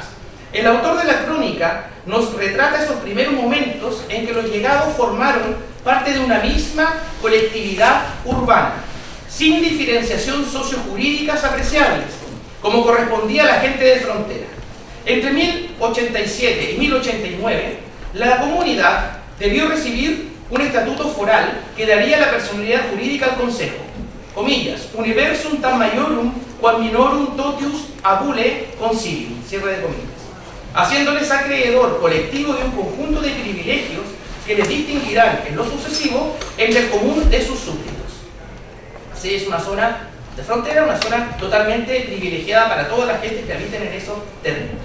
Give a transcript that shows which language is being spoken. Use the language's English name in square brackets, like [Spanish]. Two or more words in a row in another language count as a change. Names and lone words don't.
[Spanish] El autor de la crónica nos retrata esos primeros momentos en que los llegados formaron parte de una misma colectividad urbana, sin diferenciación sociojurídicas apreciables, como correspondía a la gente de frontera. Entre 1087 y 1089, la comunidad debió recibir un estatuto foral que daría la personalidad jurídica al Consejo, comillas, [Latin] universum tam maiorum quam minorum totius abule concilium, [Spanish] cierre de comillas, haciéndoles acreedor colectivo de un conjunto de privilegios que les distinguirán en lo sucesivo entre el común de sus súbditos. Así es una zona de frontera, una zona totalmente privilegiada para toda la gente que habiten en esos terrenos.